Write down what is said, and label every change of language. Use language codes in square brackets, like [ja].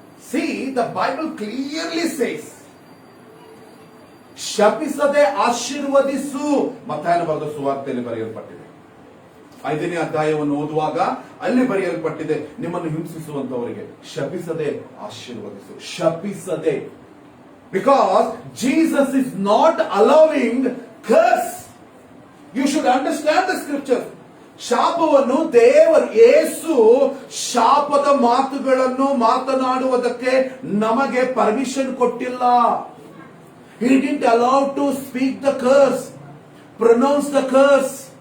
[en] See, the Bible clearly says, [kn] ಶಪಿಸದೆ ಆಶೀರ್ವದಿಸು. ಮತ್ತಾಯನ ಬರೆದ ಸುವಾರ್ತೆಯಲ್ಲಿ ಬರೆಯಲ್ಪಟ್ಟಿದೆ. 5ನೇ ಅಧ್ಯಾಯವನ್ನು ಓದುವಾಗ ಅಲ್ಲಿ ಬರೆಯಲ್ಪಟ್ಟಿದೆ, ನಿಮ್ಮನ್ನು ಹಿಂಸಿಸುವಂತವರಿಗೆ ಶಪಿಸದೆ ಆಶೀರ್ವದಿಸು. ಶಪಿಸದೆ. [en] Because Jesus is not allowing curse. You should understand the scripture. [kn] ಶಾಪವನ್ನು ದೇವರು ಯೇಸು ಶಾಪದ ಮಾತುಗಳನ್ನು ಮಾತನಾಡುವುದಕ್ಕೆ ನಮಗೆ ಪರ್ಮಿಷನ್ ಕೊಟ್ಟಿಲ್ಲ. [en] He didn't allow to speak the curse, pronounce the curse.